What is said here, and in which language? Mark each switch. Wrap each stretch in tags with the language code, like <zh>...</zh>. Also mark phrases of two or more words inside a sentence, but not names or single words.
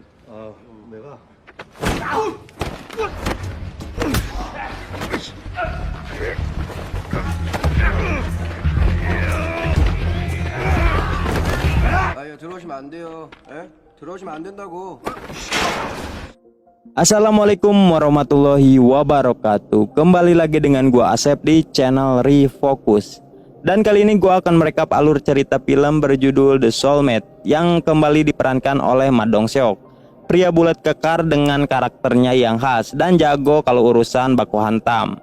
<ko>내가 아유 들어오시면 안 돼요. 예? 들어오시면 안 된다고.</ko> <ar>السلام عليكم ورحمة الله وبركاته.</ar> <id>Kembali lagi dengan gua Asep di channel Refocus. Dan kali ini gua akan merekap alur cerita film berjudul The Soulmate yang kembali diperankan oleh Ma Dong-seok, pria bulat kekar dengan karakternya yang khas dan jago kalau urusan baku hantam.</id>